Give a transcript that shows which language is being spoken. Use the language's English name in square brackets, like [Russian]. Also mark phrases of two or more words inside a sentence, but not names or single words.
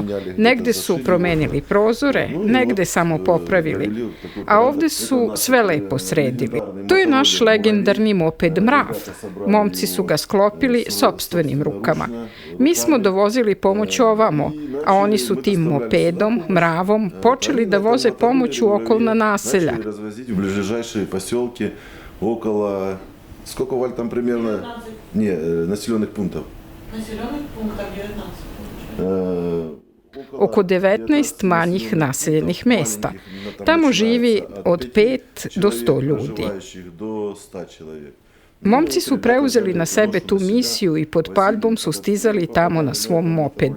[Serbian] Negde su promenili prozore, negde samo popravili, a ovde su sve lepo sredili. To je naš legendarni moped Mrav. Momci su ga sklopili sopstvenim rukama. Mi smo dovozili pomoć ovamo, a oni su tim mopedom, Mravom, počeli da voze pomoć u okolna naselja. [Russian] Около... Сколько, Валь, там примерно? Не, населенных пунктов. Населенных пунктов 19. [Serbian] Oko 19 manjih naseljenih mesta. Tamo živi od 5 do 100 ljudi. Momci su preuzeli na sebe tu misiju i pod paljbom su stizali tamo na svom mopedu.